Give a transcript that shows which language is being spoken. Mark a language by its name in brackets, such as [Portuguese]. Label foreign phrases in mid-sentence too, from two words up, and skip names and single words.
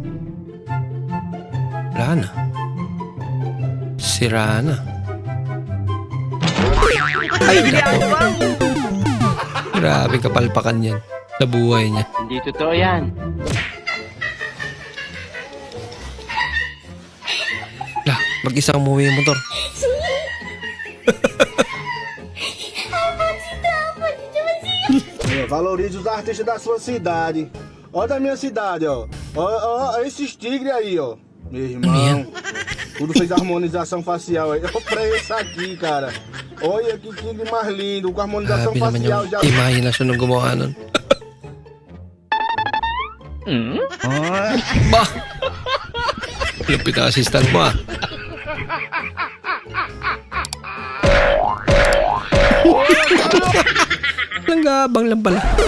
[Filipino] Wala na. Sira na. Ay, nako. Grabe kapalpakan yan sa buhay niya. Hindi totoo yan. Lah, mag-isang umuwi yung motor. [Portuguese] Valorize os artistas da sua cidade. Ó da minha cidade, ó. Ó esses tigres aí, ó. Meu irmão. Tudo fez harmonização facial aí. Ó pra esse aqui, cara. Olha que tigre mais lindo. Com harmonização [Filipino] Grabe naman [Portuguese] facial [Filipino] yung [Portuguese] já. [Filipino] imahinasyon ng gumawa nun. Bah! Lupit ang assistant mo ah. Langgabang lang pala.